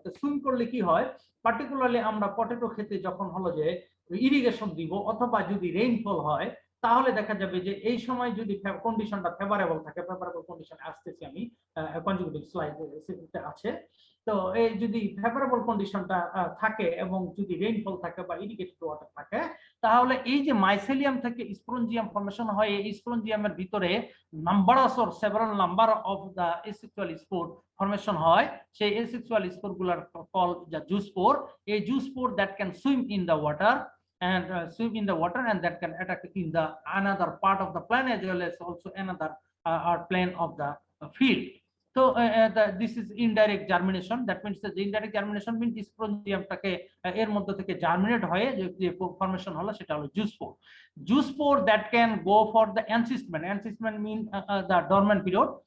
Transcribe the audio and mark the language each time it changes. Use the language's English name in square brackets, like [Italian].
[Bangla] তো সুইম করলে কি হয়, পার্টিকুলারলি আমরা পটেটো খেতে যখন হলো যে ইরিগেশন দিব অথবা যদি রেইনফল হয়, তাহলে দেখা যাবে যে এই সময় যদি কন্ডিশনটা ফেভারেবল থাকে, ফেভারেবল কন্ডিশন আসতেছি আমি কনজিকিউটিভ স্লাইডে আছে, তো এই যদি ফেভারেবল কন্ডিশনটা থাকে এবং যদি রেইনফল থাকে বা ইরিগেটেড ওয়াটার থাকে, তাহলে এই যে মাইসেলিয়াম থেকে স্পোরেঞ্জিয়াম ফর্মেশন হয়, এই স্পোরেঞ্জিয়ামের ভিতরে several number of the asexual spore formation হয়। সেই এসেক্সুয়াল স্পোর গুলার কল যা জুস স্পোর। [English] এই zoospore that can swim in the water and that can attack in the another part of the plant as well as also another plane of the field. So this is indirect germination. That means the indirect germination means [Bangla] স্পোরেঞ্জিয়ামটাকে এর মধ্যে থেকে germinate হয়ে যে formation হলো সেটা হলো juice spore. [English] Zoospore that can go for the encystment. Encystment mean the dormant period.